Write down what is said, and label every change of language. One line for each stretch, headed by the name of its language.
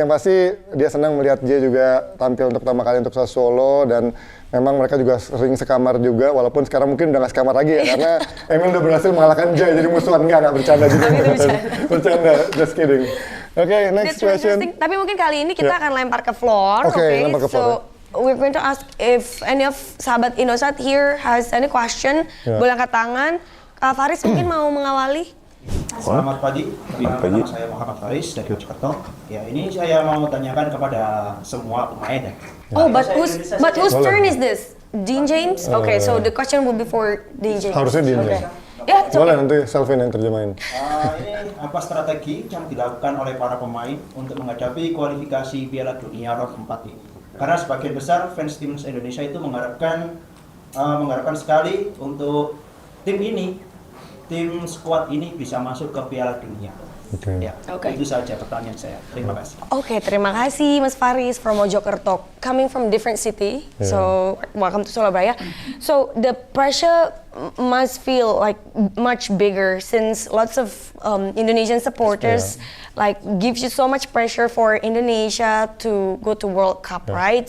Indonesian: Yang pasti dia senang melihat Jay juga tampil untuk pertama kali untuk Sassuolo, dan memang mereka juga sering sekamar juga, walaupun sekarang mungkin udah nggak sekamar lagi ya, karena Emil udah berhasil mengalahkan Jay, jadi musuhan. Nggak bercanda juga. Bercanda,
English: just kidding. Okay, next question.
Indonesian: Tapi mungkin kali ini kita akan lempar ke floor. Okay, lempar ke floor.
English: So we're going to ask if any of sahabat Indosat here has any question.
Indonesian: Boleh angkat tangan. Kak Faris mungkin mau mengawali. Selamat pagi. Nama saya Muhammad Faris dari Mojokerto. Ya, ini saya mau tanyakan kepada semua pemain.
English: Oh, but whose turn is this? Dean James? Okay, so the question will be for Dean James.
Indonesian: Harusnya Dean James. Ya, boleh nanti Selvin yang terjemahin. Ini apa strategi yang dilakukan oleh para pemain untuk menghadapi kualifikasi Piala Dunia Round 4 ini? Karena sebagian besar fans timnas Indonesia itu mengharapkan sekali untuk tim squad ini bisa masuk ke Piala Dunia. Itu saja pertanyaan saya. Terima kasih.
English: Okay,
Indonesian: terima kasih
English: Mas Faris from Mojokerto, coming from different city. So welcome to Surabaya. So the pressure must feel like much bigger since lots of Indonesian supporters like gives you so much pressure for Indonesia to go to World Cup, right?